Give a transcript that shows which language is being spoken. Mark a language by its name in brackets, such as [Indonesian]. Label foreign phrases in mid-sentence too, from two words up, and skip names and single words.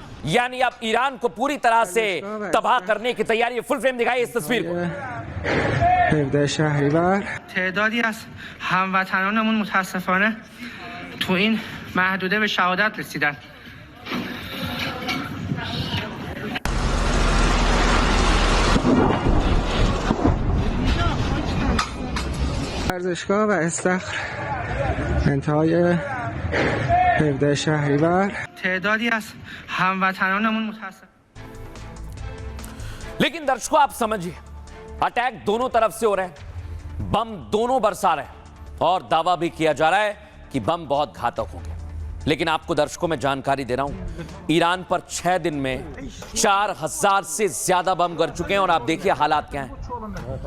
[Hindi] यानी अब ईरान को पूरी तरह से तबाह करने की तैयारी। [English] full frame [Hindi] दिखाइए इस तस्वीर को। [Persian] تعدادی از هموطنانمون متاسفانه تو این محدوده به شهادت رسیدن. ورزشگاه و استخر انتهای 17 شهریور تعدادی از هموطنانمون متاسفانه. [Hindi] लेकिन दर्शकों आप समझिए, अटैक दोनों तरफ से हो रहे हैं, बम दोनों बरसा रहे हैं और दावा भी किया जा रहा है कि बम बहुत घातक होंगे। लेकिन आपको दर्शकों मैं जानकारी दे रहा हूं, ईरान पर 6 दिन में 4000 से ज्यादा बम गिर चुके हैं और आप देखिए हालात क्या हैं।